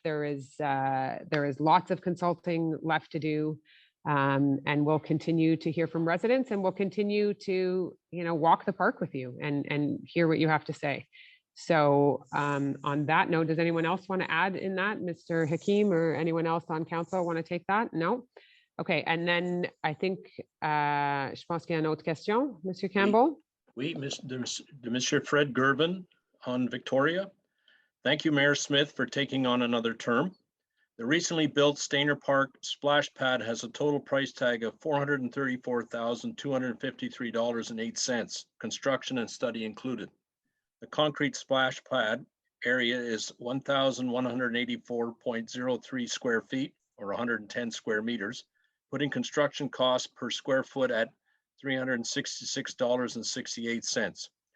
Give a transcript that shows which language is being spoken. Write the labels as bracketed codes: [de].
[en] There is lots of consulting left to do. And we'll continue to hear from residents, and we'll continue to, walk the park with you and hear what you have to say. So on that note, does anyone else want to add in that? Mr. Hakeem or anyone else on council want to take that? No? Okay, and then I think, [fr] je pense qu'il y a une autre question, Monsieur Campbell. Oui, Monsieur Fred Gervin on Victoria. [en] Thank you, Mayor Smith, for taking on another term. The recently built Stainer Park splash pad has a total price tag of $434,253.08, construction and study included. The concrete splash pad area is 1,184.03 square feet, or 110 square meters, putting construction costs per square foot at $366.68.